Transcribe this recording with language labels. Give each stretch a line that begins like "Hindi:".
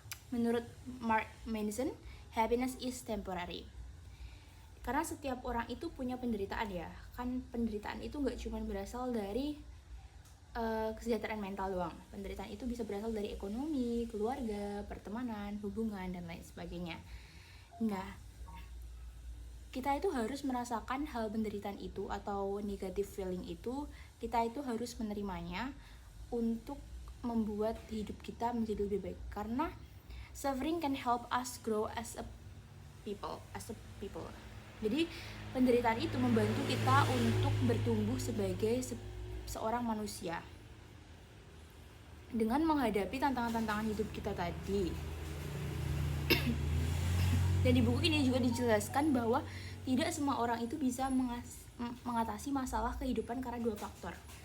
English: Menurut Mark Manson, happiness is temporary.
Indonesian: Karena setiap orang itu punya penderitaan ya. Kan penderitaan itu gak cuma berasal dari kesejahteraan mental doang. Penderitaan itu bisa berasal dari ekonomi, keluarga, pertemanan, hubungan, dan lain sebagainya. Nah, kita itu harus merasakan hal penderitaan itu atau negative feeling itu. Kita itu harus menerimanya untuk membuat hidup kita menjadi lebih baik.
English: Karena suffering can help us grow as a people.
Indonesian: Jadi penderitaan itu membantu kita untuk bertumbuh sebagai seorang manusia dengan menghadapi tantangan-tantangan hidup kita tadi. Dan di buku ini juga dijelaskan bahwa tidak semua orang itu bisa mengatasi masalah kehidupan karena 2 faktor.